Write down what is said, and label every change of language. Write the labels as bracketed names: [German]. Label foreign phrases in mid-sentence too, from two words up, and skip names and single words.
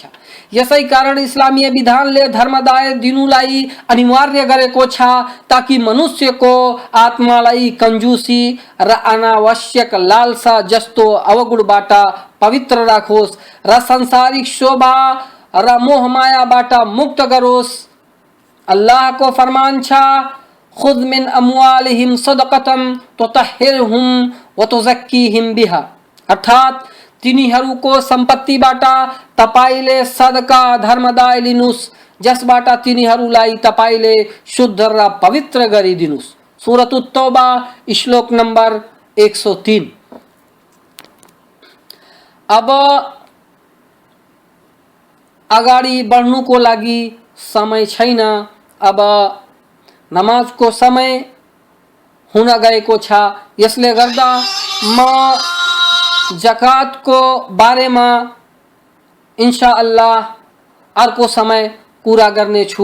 [Nepali] यसै कारण इस्लामीय विधानले धर्मदाय दिनुलाई अनिवार्य गरेको छ ताकि मनुष्यको आत्मालाई कंजूसी र अनावश्यक लालसा जस्तो अवगुणबाट पवित्र राखोस् र संसारिक शोभा र मोहमायाबाट मुक्त गरोस्। अल्लाह को फरमान छ [Arabic] خذ من أموالهم صدقة تطهرهم وتزكيهم بها. [Nepali] अर्थात तिनीहरूको सम्पत्तिबाट तपाईले सदका धर्मदाय लिनुस् जसबाट तिनीहरूलाई तपाईले शुद्ध र पवित्र गरिदिनुस्। सूरत तौबा श्लोक नंबर 103। अब अगाडि बढ्नुको लागि समय छैन। अब नमाज को समय हुन गएको छ। यसले गर्दा म जकात को बारेमा इन्शाअल्लाह अर्को समय कुरा गर्नेछु।